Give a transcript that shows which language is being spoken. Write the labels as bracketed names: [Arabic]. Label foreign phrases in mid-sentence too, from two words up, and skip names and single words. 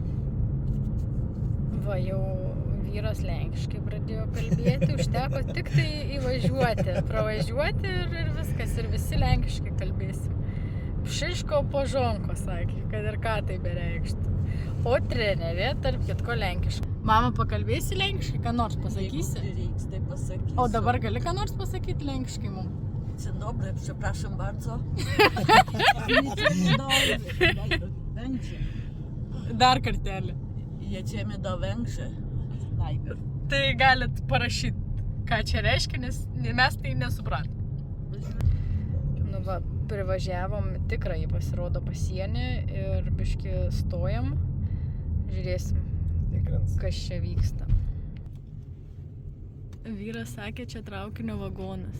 [Lithuanian] Va, jau vyras lenkiškai pradėjo kalbėti, užteko tik tai įvažiuoti, pravažiuoti ir viskas, ir visi lenkiškai kalbėsim. [Polish] Pšiško požonko, [Lithuanian] sakė, kad ir ką tai bereikštų. O trenerė, tarp kitko, lenkiškai. Mama, pakalbėsi lenkiškai, ką nors pasakysi? Reiks, tai pasakysiu. O dabar gali ką nors pasakyti lenkiškai mum? [Polish] Dzień dobry, przepraszam bardzo. [Lithuanian] Węgrzy. Dar kartelį. [Polish] Jedziemy do Węgrzy. Najpierw. [Lithuanian] Tai galit parašyti, ką čia reiškia, nes mes tai nesupratom. Nu va, privažiavom tikrai, pasirodo, pasienį ir biškį stojam. Žiūrėsim, kas čia vyksta. Vyras sakė, čia traukinio vagonas.